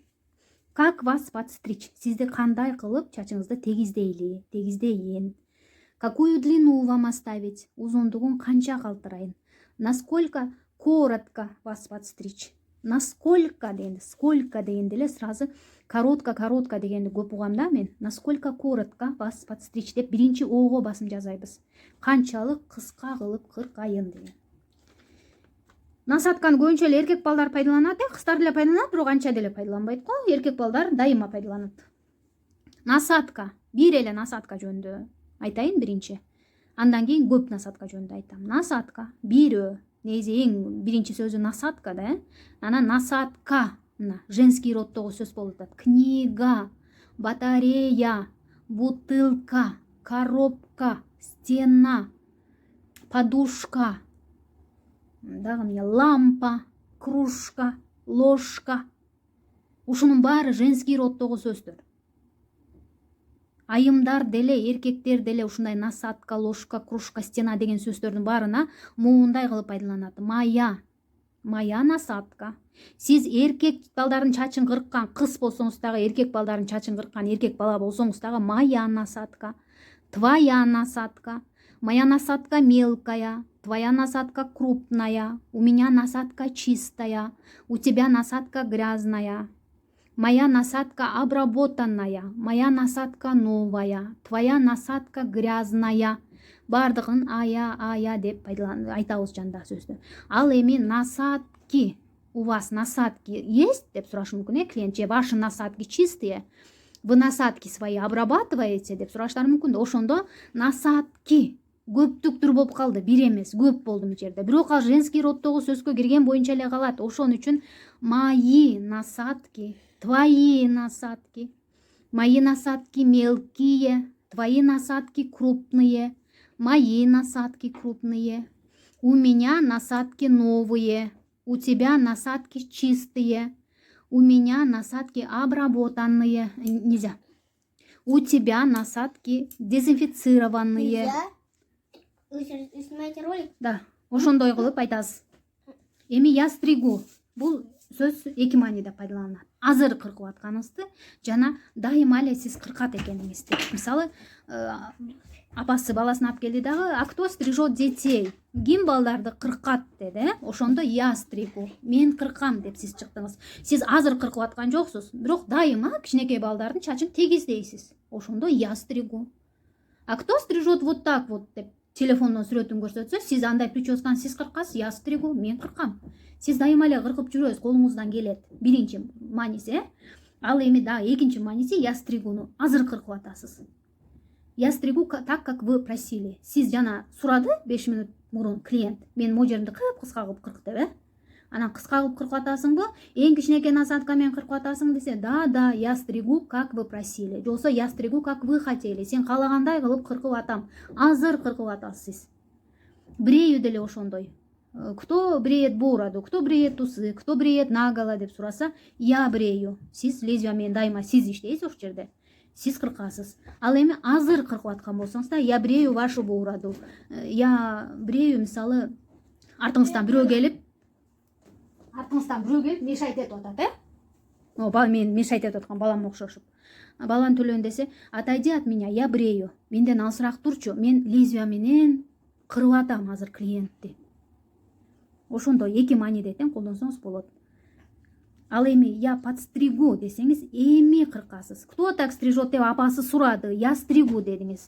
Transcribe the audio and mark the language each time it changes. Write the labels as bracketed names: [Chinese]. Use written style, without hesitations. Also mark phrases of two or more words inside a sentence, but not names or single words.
[Russian] Как вас подстричь? [Kyrgyz] Сизди кандай кылып чачыңызды тегиздейин? [Russian] Какую длину вам оставить? [Kyrgyz] Узундугун канча калтырайын? [Russian] Насколько коротко вас подстричь? [Kyrgyz] Насколько дегенде, сколько дегенде эле [Russian] сразу коротко [Kyrgyz] дегенди көп угам да мен. [Russian] Насколько коротко вас подстричь [Kyrgyz] деп биринчи оого басым жасайбыз. Канчалык кыска кылып кыркайын деген. Насатканы көбүнчө эле эркек балдар пайдаланат, кыздар деле пайдаланат, бирок анча деле пайдаланбайт го. Эркек балдар дайыма пайдаланат. Насатка, бир эле насатка жөнүндө айтайын биринчи. Андан кийин көп насатка жөнүндө айтам. Насатка, бирөө. Негизи эң биринчи сөзү насатка да. Анан насатка, женский роддогу сөз болуп атат. [Russian] Книга, батарея, бутылка, коробка, стена, подушка, дагы лампа, кружка, ложка. [Kyrgyz] Ушунун баары женский роддогу сөздөр. Айымдар деле, эркектер деле ушундай [Russian] насатка, ложка, кружка, стена [Kyrgyz] деген сөздөрдүн баарына моундай кылып пайдаланат. [Russian] Моя насатка. [Kyrgyz] Сиз эркек балдардын чачын кырккан кыз болсоңуз дагы, эркек балдардын чачын кырккан эркек бала болсоңуз дагы [Russian] моя насатка. Твоя насатка. Моя насатка мелкая. Твоя насатка крупная. У меня насатка чистая. У тебя насатка грязная. Моя насадка обработанная, моя насадка новая, твоя насадка грязная. [Kyrgyz] Бардыгын ая деп айтабыз жанда сөздү. Ал эми насадки, [Russian] у вас насадки есть [Kyrgyz] деп сурашы мүмкүн, клиент же [Russian] ваши насадки чистые, вы насадки свои обрабатываете [Kyrgyz] деп сураштары мүмкүн. Ошондо насадки көптүктүр болуп калды, бир эмес, көп болду бул жерде. Бирок ал женский роддогу сөзгө кирген боюнча эле калат. Ошон үчүн [Russian] мои насадки, твои насадки, мои насадки мелкие, твои насадки крупные, мои насадки крупные, у меня насадки новые, у тебя насадки чистые, у меня насадки обработанные, нельзя, у тебя насадки дезинфицированные. Нельзя? Вы снимаете ролик? [Kyrgyz] Да, ошондой кылып айтасыз. [Russian] Эми я стригу. [Kyrgyz] Бул сөз эки мааниде пайдаланат. Азыр кыркып атканыңызды жана дайыма эле сиз кыркат экениңизди. Мисалы, апасы баласын алып келди дагы, [Russian] а кто стрижет детей? [Kyrgyz] Ким балдарды кыркат деди. Ошондо [Russian] я стригу, [Kyrgyz] мен кыркам деп сиз чыктыңыз. Сиз азыр кыркып аткан жоксуз, бирок дайыма кичинекей балдардын чачын тегиздейсиз. Ошондо [Russian] я стригу. А кто стрижет вот так вот [Kyrgyz] деп телефондон сүрөтүн көрсөтсө, сиз андай прическаны сиз кыркасыз, [Russian] я стригу, [Kyrgyz] мен кыркам. Сиз дайыма эле кыркып жүрөсүз, колуңуздан келет. Биринчи мааниси, ал эми да экинчи мааниси [Russian] я стригуну [Kyrgyz] азыр кыркып атасыз. [Russian] Я стригу так, как вы просили. [Kyrgyz] Сиз жана сурады 5 минут мурун клиент, мен могу жеримди кыска кылып кырк деп, Анан кыска кылып кыркып атасыңбы? Эң кичинекей насадка менен кыркып атасың десе, да, [Russian] я стригу, как вы просили. Жолсо я стригу, как вы хотели. [Kyrgyz] Сен каалагандай кылып кыркып атам. Азыр кыркып атасыз сиз. Брею деле ошондой. [Russian] Кто бреет бороду, кто бреет усы, кто бреет наголо [Kyrgyz] деп сураса, [Russian] я брею. [Kyrgyz] Сиз лезвие менен дайыма сиз иштейсиз ошол жерде. сиз кыркасыз. Ал эми азыр кыркып аткан болсоңуз да, [Russian] я биреүү вашу буураду, я биреүү [Kyrgyz] мисалы артыңыздан бирөө келип мешайт этип атат, мен мешайт этип аткан баламга окшошуп. Баланы төлөйүн десе, [Russian] отойди от меня, я биреүү, [Kyrgyz] менден алысыраак турчу, мен лезвия менен кырып атам азыр клиентти. Ошондой эки мааниде колдонсоңуз болот. Ал эми [Russian] я подстригу [Kyrgyz] десеңиз, эми кыркасыз. [Russian] Кто так стрижет [Kyrgyz] деп апасы сурады, [Russian] я стригу дедиңиз.